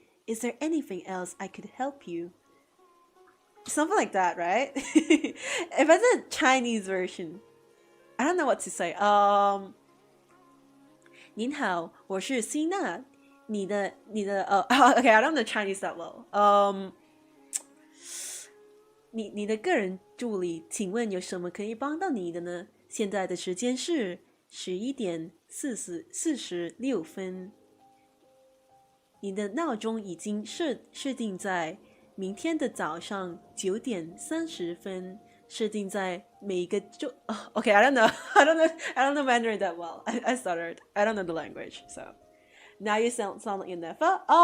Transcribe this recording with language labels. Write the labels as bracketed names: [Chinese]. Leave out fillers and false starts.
[English] Is there anything else I could help you? Something like that, right? If I did a Chinese version, I don't know what to say. [Chinese] 您好，我是希娜。 [English] Okay, I don't know Chinese that well. [Chinese] 你的个人助理，请问有什么可以帮到你的呢？现在的时间是11:46。你的闹钟已经设定在明天的早上9:30，设定在每个周。 [English] Okay, I don't know. I don't know Mandarin that well. I stuttered. I don't know the language. So now you sound like you never.